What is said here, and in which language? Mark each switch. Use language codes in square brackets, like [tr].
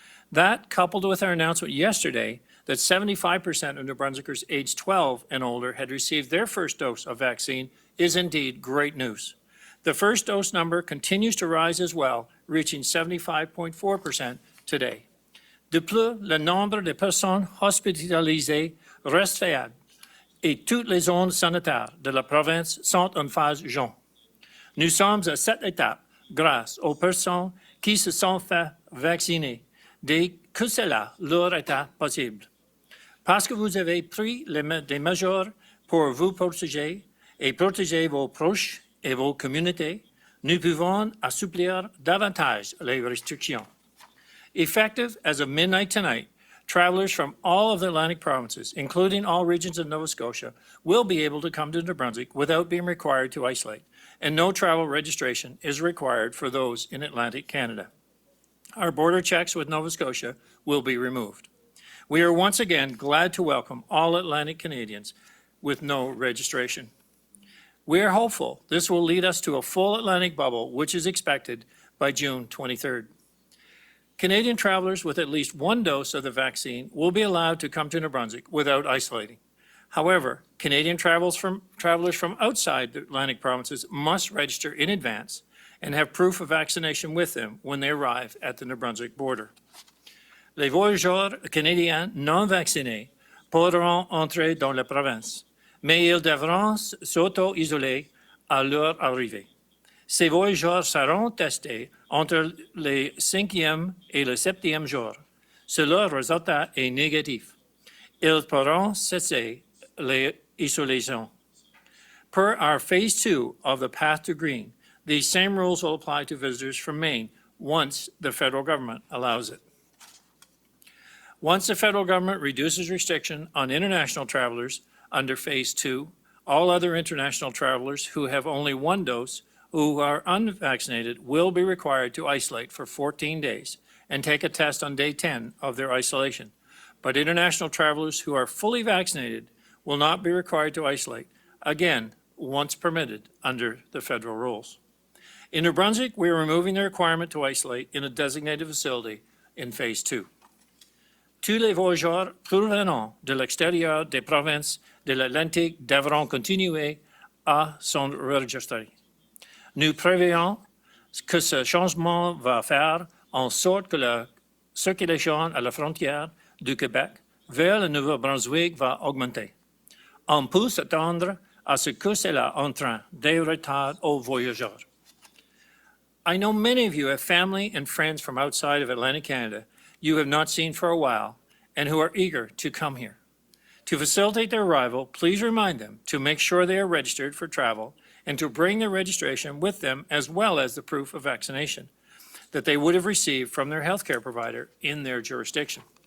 [en] That, coupled with our announcement yesterday that 75% of New Brunswickers aged 12 and older had received their first dose of vaccine, is indeed great news. The first dose number continues to rise as well, reaching 75.4% today. [fr] De plus, le nombre de personnes hospitalisées reste faible et toutes les zones sanitaires de la province sont en phase jaune. Nous sommes à cette étape grâce aux personnes qui se sont fait vacciner dès que cela leur était possible. Parce que vous avez pris des mesures pour vous protéger et protéger vos proches et vos communautés, nous pouvons assouplir davantage les restrictions. [en] Effective as of midnight tonight, travelers from all of the Atlantic provinces, including all regions of Nova Scotia, will be able to come to New Brunswick without being required to isolate, and no travel registration is required for those in Atlantic Canada. Our border checks with Nova Scotia will be removed. We are once again glad to welcome all Atlantic Canadians with no registration. We are hopeful this will lead us to a full Atlantic bubble, which is expected by June 23rd. Canadian travelers with at least one dose of the vaccine will be allowed to come to New Brunswick without isolating. However, Canadian travelers from outside the Atlantic provinces must register in advance and have proof of vaccination with them when they arrive at the New Brunswick border. [fr] Les voyageurs canadiens non vaccinés pourront entrer dans la province, mais ils devront s'auto-isoler à leur arrivée. Ces voyageurs seront testés entre le 5e et le 7e jour. Si leur résultat est négatif, ils pourront cesser l'isolation. [en] Per our phase 2 of the Path to Green, these same rules will apply to visitors from Maine once the federal government allows it. Once the federal government reduces restriction on international travelers under phase 2, all other international travelers who have only one dose who are unvaccinated will be required to isolate for 14 days and take a test on day 10 of their isolation. But international travelers who are fully vaccinated will not be required to isolate, again, once permitted under the federal rules. In New Brunswick, we are removing the requirement to isolate in a designated facility in phase 2. [fr] Tous les voyageurs provenant de l'extérieur des provinces de l'Atlantique devront continuer à s'enregistrer. Nous prévoyons que ce changement va faire en sorte que la circulation à la frontière du Québec vers le Nouveau-Brunswick va augmenter. On peut s'attendre à ce que cela entraîne des retards aux voyageurs. [en] I know many of you have family and friends from outside of Atlantic Canada you have not seen for a while and who are eager to come here. To facilitate their arrival, please remind them to make sure they are registered for travel and to bring their registration with them as well as the proof of vaccination that they would have received from their healthcare provider in their jurisdiction.